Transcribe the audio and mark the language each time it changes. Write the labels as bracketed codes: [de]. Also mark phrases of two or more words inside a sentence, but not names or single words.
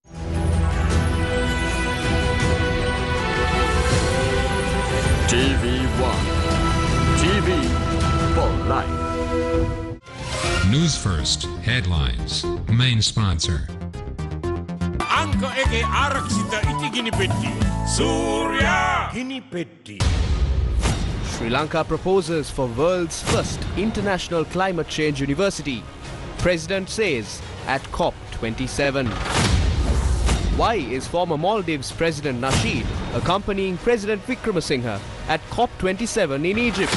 [en] TV1, TV for life. News First headlines. Main sponsor. [si] අංක එකේ ආරක්ෂිත ඉටිගිනි පෙට්ටි. සූර්ය ගිනි පෙට්ටි. [en] Sri Lanka proposes for world's first international climate change university. President says at COP27. Why is former Maldives President Nasheed accompanying President Wickremesinghe at COP27 in Egypt?